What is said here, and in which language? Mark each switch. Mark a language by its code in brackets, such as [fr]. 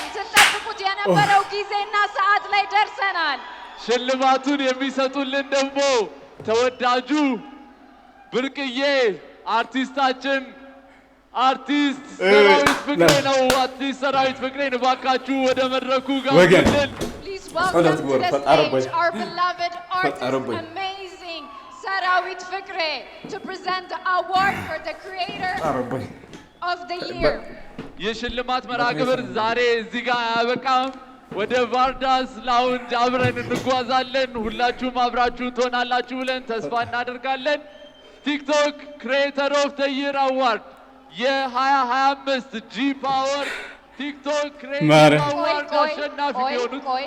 [am] ስትጠብቁት የነበረው ጊዜና ሰዓት ላይ ደርሰናል። ሽልማቱን የሚሰጡልን ደግሞ ተወዳጁ ብርቅዬ አርቲስታችን አርቲስት ሰራዊት ፍቅሬ ነው። አርቲስት ሰራዊት ፍቅሬን እባካችሁ ወደ መድረኩ ጋብዙልን። [en] Please welcome to the stage our beloved artist, amazing Sarawit Fikre, to present the award for the creator of the year. [am] የሽልማት መርሃ ግብር ዛሬ እዚህ ጋር አያበቃም። ወደ ቫርዳስ ላውንጅ አብረን እንጓዛለን። ሁላችሁም አብራችሁ ትሆናላችሁ ብለን ተስፋ እናደርጋለን። ቲክቶክ ክሬተር ኦፍ ዘ ይር አዋርድ የ2025 ጂ ፓወር ቲክቶክ ክሬተር አዋርድ አሸናፊ የሆኑት